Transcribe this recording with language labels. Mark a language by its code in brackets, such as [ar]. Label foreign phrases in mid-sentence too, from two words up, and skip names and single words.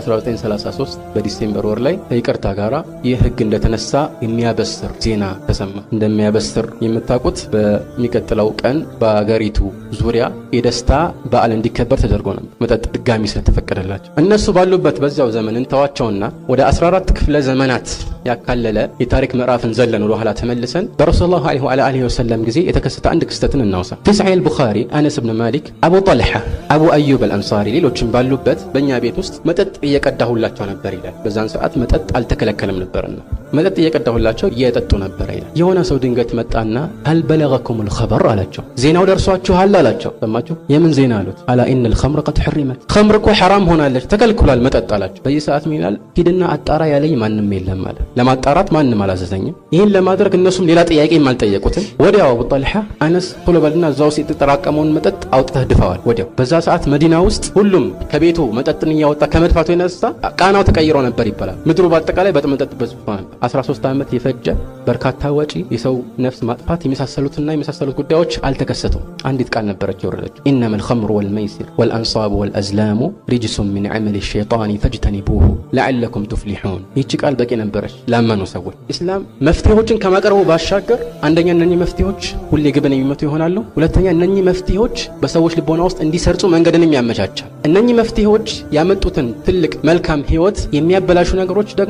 [am] በ1933 በዲሴምበር ወር ላይ ከይቅርታ ጋራ ይህ ህግ እንደተነሳ የሚያበስር ዜና ተሰማ። እንደሚያበስር የምታውቁት በሚቀጥለው ቀን በአገሪቱ ዙሪያ የደስታ በዓል እንዲከበር ተደርጎ ነበር። መጠጥ ድጋሚ ስለተፈቀደላቸው እነሱ ባሉበት በዚያው ዘመን እንተዋቸውና ወደ 14 ክፍለ ዘመናት ያካለለ የታሪክ ምዕራፍን ዘለን ወደ ኋላ ተመልሰን በረሱላህ [ar] عليه وسلم [am] ጊዜ የተከሰተ አንድ ክስተትን እናውሳ። [ar] في صحيح البخاري أنس بن مالك أبو طلحة أبو أيوب الأنصاري [am] ሌሎችም ባሉበት በእኛ ቤት ውስጥ መጠጥ እየቀዳሁላቸው ነበር ይላል። በዛን ሰዓት መጠጥ አልተከለከለም ነበርና መጠጥ እየቀዳሁላቸው እየጠጡ ነበር ይላል። የሆነ ሰው ድንገት መጣና [ar] هل بلغكم الخبر [am] አላቸው። ዜናው ደርሷችኋል አላቸው። ሰማችሁ? የምን ዜና አሉት? [ar] ألا إن الخمر قد حرمت [am] خمر እኮ حرام ሆናለች ተከልክሏል መጠጥ አላቸው። በዚህ ሰዓት ምን ይላል? ሂድና አጣራ ያለኝ ማንም የለም አለ። ለማጣራት ማንም አላዘዘኝም። ይህን ለማድረግ እነሱም ሌላ ጥያቄ አልጠየቁትም። ወዲያው አቡ ጠልሃ አነስ ቶሎ በልና እዛው የተጠራቀመውን መጠጥ አውጥተህ ድፋዋል። ወዲያው በዛ ሰዓት መዲና ውስጥ ሁሉም ከቤቱ መጠጥን እያወጣ ከመድፋቱ የተነሳ ቃናው ተቀይሮ ነበር ይባላል። ምድሩ በአጠቃላይ በመጠጥ በዝቷ ነበር። 13 ዓመት የፈጀ በርካታ ወጪ፣ የሰው ነፍስ ማጥፋት የመሳሰሉትና የመሳሰሉት ጉዳዮች አልተከሰቱም። አንዲት ቃል ነበረች የወረደችው ኢነመ [ar] الخمر والميسر والأنصاب والأزلام رجس من عمل الشيطان فاجتنبوه لعلكم تفلحون። [am] ይህች ቃል በቂ ነበረች ላመኑ ሰዎች። ኢስላም መፍትሄዎችን ከማቅረቡ ባሻገር አንደኛ እነኚህ መፍትሄዎች ሁሌ ግብን የሚመቱ ይሆናሉ። ሁለተኛ እነኚህ መፍትሄዎች በሰዎች ልቦና ውስጥ እንዲሰርጹ መንገድንም ያመቻቻል። እነኚህ መፍትሄዎች ያመጡትን ትልቅ መልካም ህይወት የሚያበላሹ ነገሮች ደግሞ